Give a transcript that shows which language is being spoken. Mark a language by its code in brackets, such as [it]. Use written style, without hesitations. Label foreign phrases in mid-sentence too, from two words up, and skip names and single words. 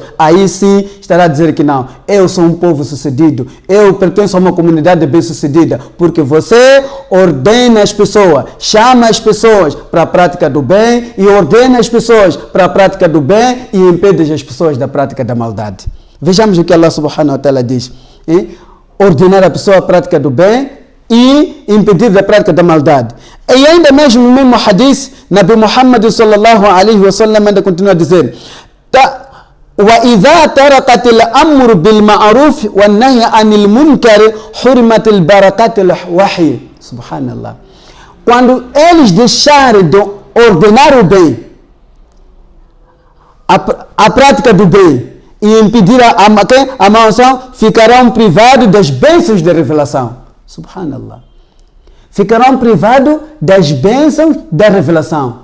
[pt] Aí sim estará a dizer que não, eu sou um povo sucedido, eu pertenço a uma comunidade bem sucedida, porque você ordena as pessoas, chama as pessoas para a prática do bem e ordena as pessoas para a prática do bem e impede as pessoas da prática da maldade. Vejamos o que Allah [ar] سبحانه وتعالى [pt] diz. Ordenar a pessoa a prática do bem e impedir da prática da maldade. E ainda mesmo no mesmo hadith, Nabi Muhammad [ar] صلى الله عليه وسلم [pt] ainda continua a dizer: [ar] وَإِذَا تَرَكَتِ الْأَمْرُ بِالْمَعْرُوفِ وَالنَّهْيِ عَنِ الْمُنْكَرِ حُرِمَتِ الْبَرَكَاتِ الْوَحْيِ. Subhanallah. [pt] Quando eles deixarem de ordenar o bem, a prática do bem, e impedir a maldição, ficarão privados das bênçãos da revelação. Subhanallah. Ficarão privados das bênçãos da revelação.